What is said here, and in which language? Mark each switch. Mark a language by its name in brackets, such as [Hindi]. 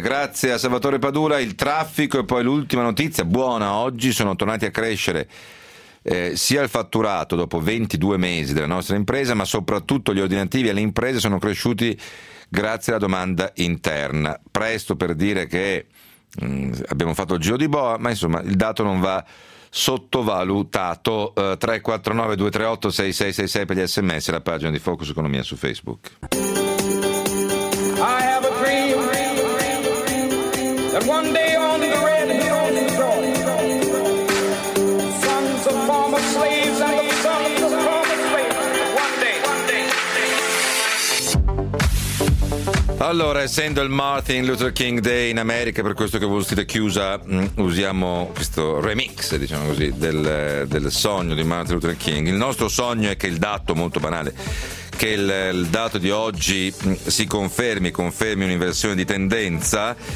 [Italian] Grazie a Salvatore Padula. Il traffico e poi l'ultima notizia buona: oggi sono tornati a crescere sia il fatturato dopo 22 mesi della nostra impresa, ma soprattutto gli ordinativi alle imprese sono cresciuti grazie alla domanda interna. Presto per dire che abbiamo fatto il giro di boa, ma insomma il dato non va sottovalutato. 349-238-6666 per gli sms, la pagina di Focus Economia su Facebook. [English] I have a dream that one day on the red hills of Georgia, sons of former slaves and the sons of former slaves, one day. [Italian] Allora, essendo il Martin Luther King Day in America, per questo che ho voluto dire chiusa, usiamo questo remix, diciamo così, del sogno di Martin Luther King. Il nostro sogno è che il dato, molto banale, che il dato di oggi si confermi un'inversione di tendenza.